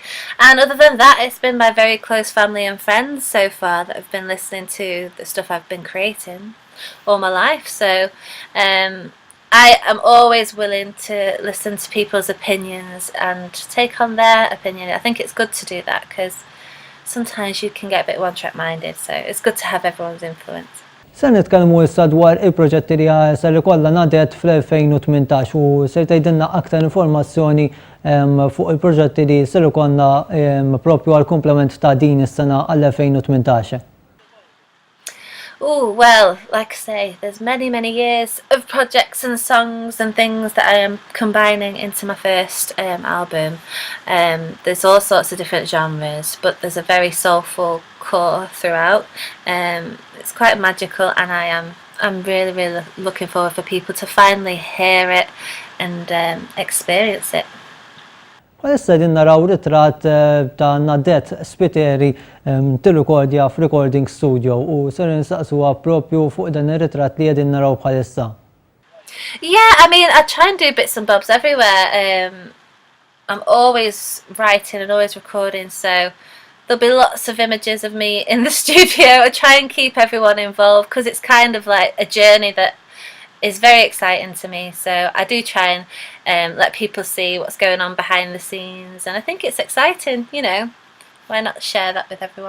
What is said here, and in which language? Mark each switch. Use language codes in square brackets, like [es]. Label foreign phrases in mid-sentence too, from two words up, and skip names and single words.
[en] And other than that, it's been my very close family and friends so far that have been listening to the stuff I've been creating all my life. So I am always willing to listen to people's opinions and take on their opinion. I think it's good to do that because sometimes you can get a bit one-track minded, so it's good to have everyone's influence. [mt] Se nitkellmu issa dwar il-proġetti li ser ikollha Nadette fl-2018 u se tgħidilna aktar informazzjoni fuq il-proġetti li ser ikollna propju għall komplement ta' din is-sena għall-2018. [en] Oh, well, like I say, there's many years of projects and songs and things that I am combining into my first album. There's all sorts of different genres, but there's a very soulful core throughout. It's quite magical, and I'm really looking forward for people to finally hear it and experience it. [mt] Issa din naraw ritratt ta' Nadette Spiteri tirrekordja f' [en] recording studio [mt] u ser nistaqsuha propju fuq dan ir-ritratt li qegħdin naraw bħalissa. [en] Yeah, I mean, I try and do bits and bobs everywhere. I'm always writing and always recording, so there'll be lots of images of me in the studio. I try and keep everyone involved because it's kind of like a journey that is very exciting to me, so I do try and let people see what's going on behind the scenes, and I think it's exciting, why not share that with everyone.